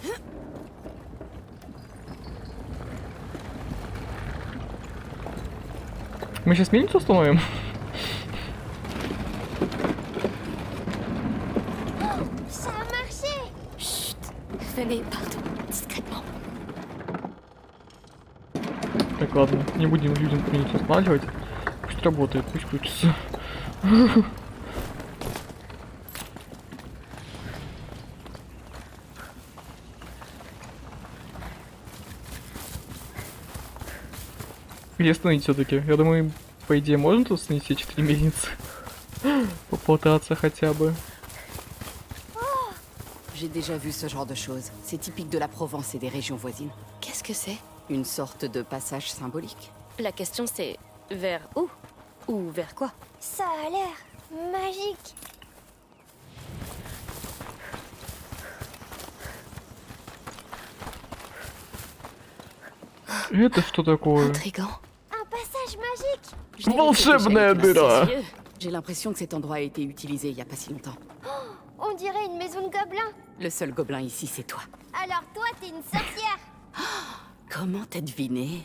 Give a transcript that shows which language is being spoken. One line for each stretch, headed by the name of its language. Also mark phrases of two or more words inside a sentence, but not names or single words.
Russian: Мы сейчас мельницу установим?
French: Ça a marché. Chut. Venez, pardon, discrètement.
Russian: Так, ладно, не будем людям мельницу останавливать. Пусть работает, пусть крутится. Где остановить все-таки? Я думаю, по идее, можно тут остановить все 4 мельницы? Попытаться хотя бы.
French: J'ai déjà vu ce genre de choses. C'est typique de la Provence et des régions voisines. Qu'est-ce que c'est? Une sorte de passage symbolique. La question c'est vers où? Ou vers quoi? Ça a l'air magique.
Russian: Это что такое?
French: Intriguant. Un passage magique.
Russian: Волшебная дыра.
French: J'ai l'impression que cet endroit a été utilisé il y a pas si longtemps. On dirait une maison de gobelins. Le seul gobelin ici, c'est toi. Alors toi, t'es une sorcière. Comment t'as deviné?